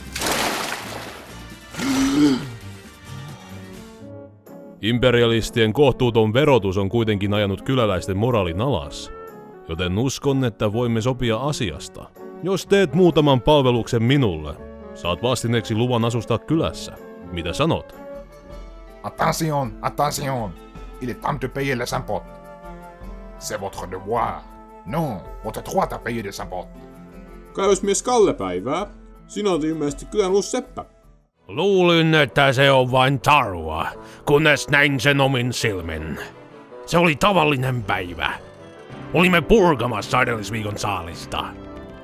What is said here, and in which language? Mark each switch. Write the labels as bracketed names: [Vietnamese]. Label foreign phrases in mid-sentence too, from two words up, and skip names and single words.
[Finnish] Imperialistien kohtuuton verotus on kuitenkin ajanut kyläläisten moraalin alas, joten uskon, että voimme sopia asiasta. Jos teet muutaman palveluksen minulle, saat vastineeksi luvan asustaa kylässä. Mitä sanot? [French] Attention, attention! Il est temps de payer les impôts. C'est votre devoir. Non, votre droit à payer des impôts. [Finnish] Kaivosmies Kallepäivää. Sinä olet ilmeisesti kylän uusi seppä. Luulin, että se on vain tarua, kunnes näin sen omin silmin. Se oli tavallinen päivä. Olimme purkamassa edellisviikon saalista.